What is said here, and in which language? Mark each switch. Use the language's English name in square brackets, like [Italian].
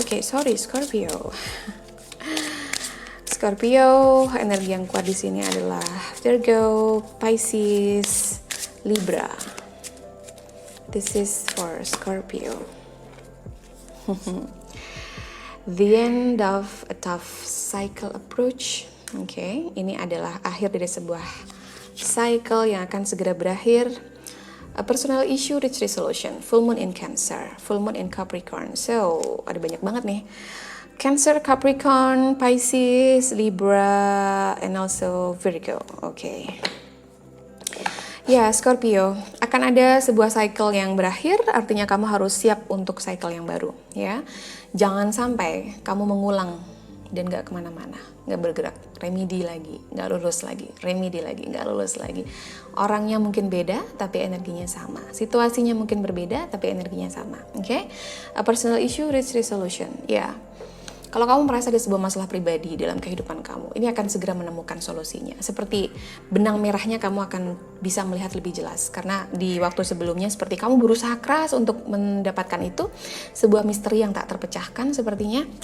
[Indonesian] Oke, sorry Scorpio. Scorpio, energi yang kuat di sini adalah Virgo, Pisces, Libra. [English] This is for Scorpio. The end of a tough cycle approach. [Indonesian] Oke, ini adalah akhir dari sebuah cycle yang akan segera berakhir. [English] A personal issue reach resolution. Full moon in Cancer, full moon in Capricorn. [Indonesian] So, ada banyak banget nih. Cancer, Capricorn, Pisces, Libra, [English] and also [Indonesian] Virgo. Oke. Ya, Scorpio, akan ada sebuah cycle yang berakhir, artinya kamu harus siap untuk cycle yang baru, ya. Jangan sampai kamu mengulang dan gak kemana-mana, gak bergerak, remedi lagi, gak lulus lagi, remedi lagi, gak lulus lagi. Orangnya mungkin beda, tapi energinya sama. Situasinya mungkin berbeda, tapi energinya sama, oke? [English] A personal issue reach resolution, ya. [Indonesian] Kalau kamu merasa ada sebuah masalah pribadi dalam kehidupan kamu, ini akan segera menemukan solusinya. Seperti benang merahnya kamu akan bisa melihat lebih jelas. Karena di waktu sebelumnya seperti kamu berusaha keras untuk mendapatkan itu, sebuah misteri yang tak terpecahkan sepertinya.